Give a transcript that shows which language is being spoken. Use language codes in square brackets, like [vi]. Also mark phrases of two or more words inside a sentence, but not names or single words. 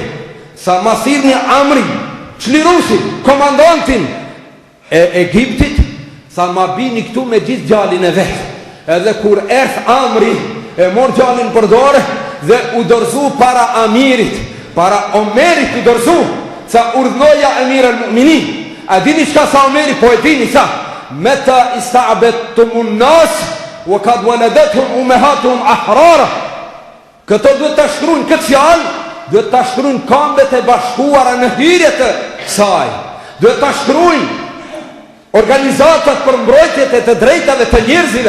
[sq] Sa ma thirë një Amri, çliruesi, komandantin e Egjiptit, sa ma bini këtu me gjithë djalin e vetë. Edhe kur erth Amri, e mor djalin për dore, dhe u dorëzu para Amirit, para Omerit u dorëzu, sa urdhnoja [ar] أمير المؤمنين. [sq] A dini qka sa Omeri? Po e dini sa, [ar] متى استعبدتم الناس وقد ولدتهم أمهاتهم أحرارا. [sq] Këto duhet të shkruajnë këtë fjalë, duhet të shkruajnë Kombet e Bashkuara në hyrje të saj. Duhet të shkruajnë organizatat për mbrojtjet e të drejtave të njerëzve.